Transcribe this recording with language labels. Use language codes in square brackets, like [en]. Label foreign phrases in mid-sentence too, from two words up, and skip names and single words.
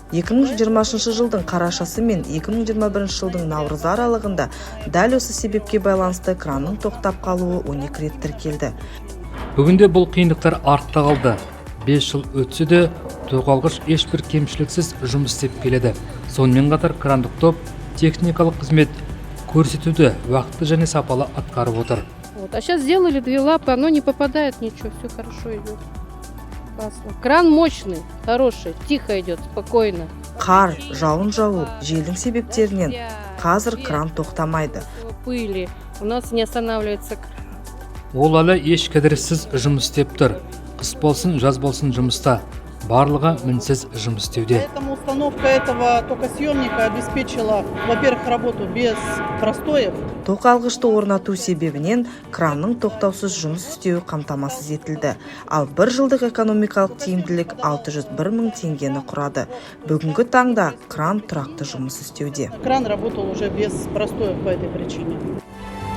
[kk] 2020 жылдың қарашасы мен 2021 жылдың наурызы аралығында дәл осы себепке байланысты кранның тоқтап қалуы 12 рет тіркелді. Бүгінде бұл қиындықтар артта қалды. 5 жыл өтсе де тоқалғыш ешбір кемшіліксіз жұмыс істеп келеді. Сонымен қатар крандық топ техникалық қызмет көрсетуді уақытты және сапалы атқарып отыр. [ru] А сейчас сделали 2 лапы, оно не попадает ничего, все хорошо идет. Классно. Кран мощный, хороший, тихо идет, спокойно. [kk] Қар, жауын жауы, желдің себептерінен қазір кран тоқтамайды. [ru] Пыли, у нас не останавливается кран. [kk] Ол әлі еш кідіріссіз жұмыс істеп тұр. Қыс болсын, жаз болсын жұмыста. Барлығы мінсіз жұмыс істеуде. [ru] Поэтому установка этого токосъемника обеспечила, во-первых, работу без простоев. [kk] Тоқ алғышты орнату себебінен кранның тоқтаусыз жұмыс істеуі қамтамасыз етілді. Ал 1 жылдық экономикалық тиімділік 601 мың теңгені құрады. Бүгінгі таңда кран тұрақты жұмыс істеуде. [ru] Кран работал уже без простоев по этой причине.